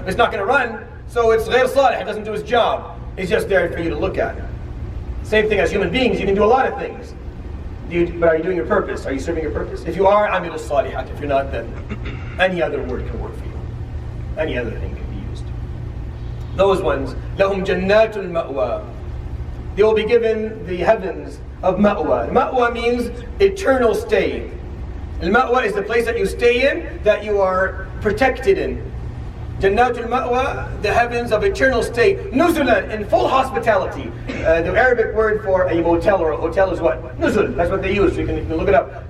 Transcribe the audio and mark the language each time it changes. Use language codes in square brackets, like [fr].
[en] But it's not going to run, so it's ghayr salih. It doesn't do its job. It's just there for you to look at. Same thing as human beings. You can do a lot of things. But are you doing your purpose? Are you serving your purpose? If you are, [ar] عَمِلُوا الصَّالِحَاتِ. [en] If you're not, then any other word can work for you. Any other thing can be used. [ar] Those ones, لَهُمْ جَنَّاتُ الْمَأْوَى. [en] They will be given the heavens of ma'wa. Ma'wa means eternal stay. Al-ma'wa is the place that you stay in, that you are protected in. Jannatul ma'wa, the heavens of eternal stay. Nuzulan, in full hospitality. The Arabic word for a motel or a hotel is what? Nuzul, that's what they use, you can look it up.